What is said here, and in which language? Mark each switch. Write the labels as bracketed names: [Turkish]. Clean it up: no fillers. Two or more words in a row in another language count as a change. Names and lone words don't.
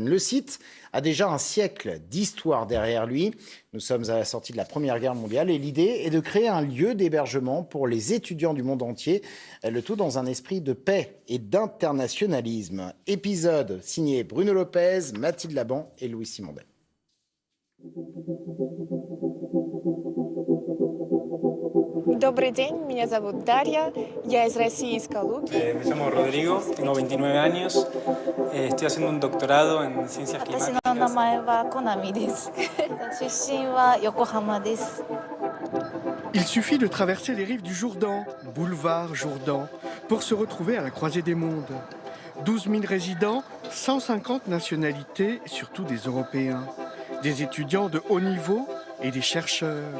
[French] Le site a déjà un siècle d'histoire derrière lui. Nous sommes à la sortie de la Première Guerre mondiale et l'idée est de créer un lieu d'hébergement pour les étudiants du monde entier, le tout dans un esprit de paix et d'internationalisme. Épisode signé Bruno Lopez, Mathilde Laban et Louis Simondet. [Russian] Добрый день, меня зовут Дарья, я из России, из Калуги. [Spanish] Me llamo Rodrigo, tengo 29 años, estoy haciendo un doctorado en ciencias [Japanese] 私 [Spanish] climáticas. [Japanese] の名前はコナミです。出身は横浜です。 [French] Il suffit de traverser les rives du Jourdain, boulevard Jourdain, pour se retrouver à la croisée des mondes. 12 000 résidents, 150 nationalités, surtout des Européens. Des étudiants de haut niveau et des chercheurs.